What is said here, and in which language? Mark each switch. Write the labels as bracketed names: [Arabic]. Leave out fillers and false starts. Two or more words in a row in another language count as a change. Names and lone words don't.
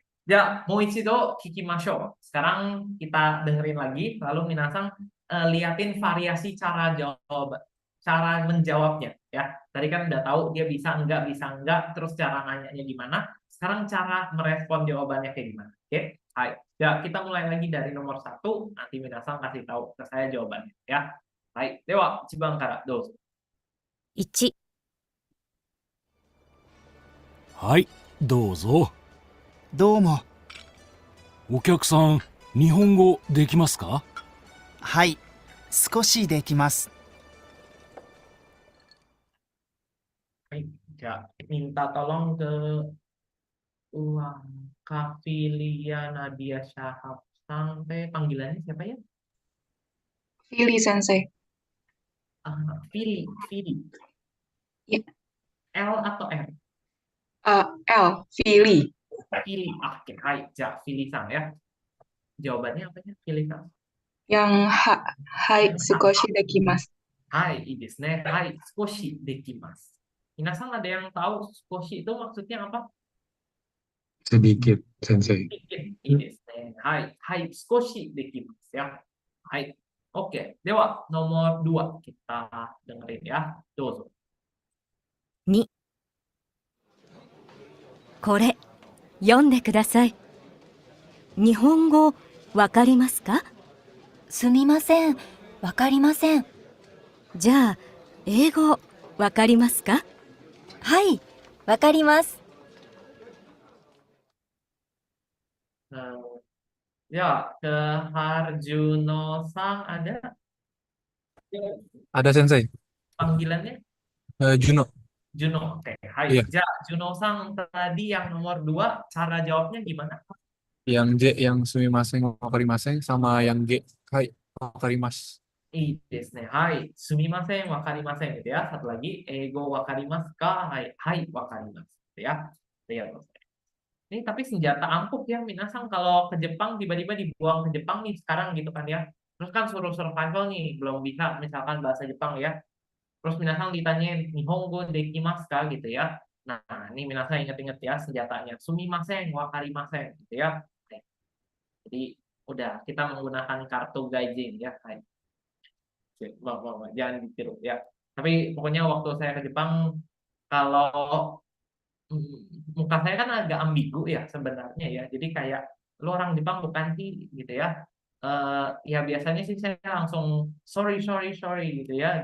[Indonesian] Ya, [Japanese] もう一度聞きましょう. [Indonesian] Sekarang kita dengerin lagi, lalu minasang liatin variasi cara menjawabnya ya. Tadi kan udah tahu dia bisa enggak, terus cara nanyanya gimana. Sekarang cara merespon jawabannya kayak gimana. Oke, hai. Ya, kita mulai lagi dari nomor 1, nanti minasang kasih tahu ke saya jawabannya ya. Hai, dewa, Chibangkara, [Japanese] dozo. 1、はい、どうぞ。どうも。お客さん、日本語できますか？はい、少しできます。 [Indonesian] Baik, ya, minta tolong ke Kafilia Nadia Shahab sampai panggilannya siapa ya? Fili Sensei. Fili. Ya. L atau R? L, Fili. Fili. Oke, hai, ja, Fili-san ya. Jawabannya apa ya? Fili-san. Yang hai, [Japanese] 少しできます. Hai,いいですね. はい、少しできます. [Indonesian] Minasan ada yang tahu sukoshi itu maksudnya apa? Sedikit, Sensei. Sedikit. [Japanese] いいですね. Hai, 少しできます ya. Hai. [Indonesian] Oke, dewa nomor 2 kita dengerin ya. [Japanese] Dozo. 2、これ、読んでください。日本語、わかりますか？すみません、わかりません。じゃあ、英語、わかりますか？はい、わかります。 [Indonesian] Ya, ke Harjuno-san ada? Ada Sensei. Panggilannya? Juno. Juno. Oke, hai. Iya. Ja, Juno-san tadi yang nomor 2, cara jawabnya gimana? Yang J yang [Japanese] すみません わかりません [Indonesian] sama yang G [Japanese] はい わかります. いいですね。はい。すみません、わかりません。 [Indonesian] gitu ya. Satu lagi, [Japanese] 英語わかりますか? はい、はい, わかります。 [Indonesian] gitu ya. Ini tapi senjata ampuh ya, minasang kalau ke Jepang tiba-tiba dibuang ke Jepang nih sekarang gitu kan ya. Terus kan suruh survival nih, belum bisa misalkan bahasa Jepang ya. Terus minasang ditanyain [Japanese] 日本語できますか [Indonesian] gitu ya. Nah, ini minasang inget-inget ya senjatanya. [Japanese] すみません、わかりません [Indonesian] gitu ya. Oke. Jadi udah kita menggunakan kartu gaijin ya. Hai. Jangan ditiru ya. Tapi pokoknya waktu saya ke Jepang, kalau muka saya kan agak ambigu ya sebenarnya ya. Jadi kayak lu orang Jepang bukan sih gitu ya. Ya biasanya sih saya langsung sorry gitu ya.